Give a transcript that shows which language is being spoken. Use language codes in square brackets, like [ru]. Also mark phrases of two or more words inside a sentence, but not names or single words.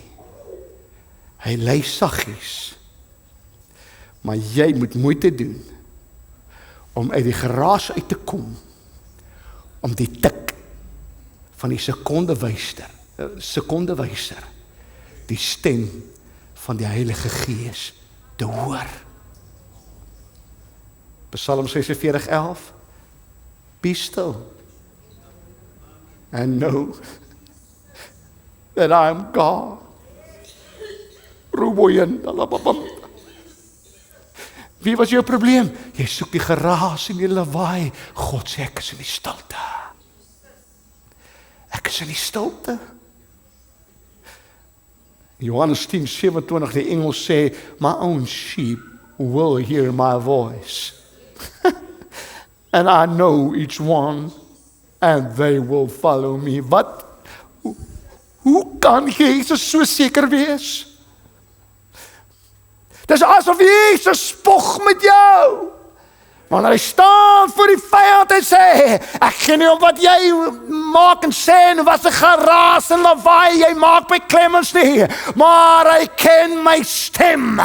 [af] Hy lei saggies, maar jy moet moeite doen om uit die geraas uit te kom, om die tik van die sekondewyser, die stem van die Heilige Gees te hoor. Psalm 46:11, [en] be still and know that I am God. [af] Wie was jou probleem? Jy soek die geraas en die lawaai. God sê ek is in die stilte. Ek is in die stilte. Johannes 10:27, die engel sê, [en] my own sheep will hear my voice. And I know each one, and they will follow me. [af] Wat? Hoe kan Jesus so seker wees? Dis asof Jesus spog met jou. Wanneer hy staan voor die vyand en sê, ek gee nie om wat jy maak en sê, en wat 'n geraas en lawaai jy maak by Clemens nie, maar hy ken my stem.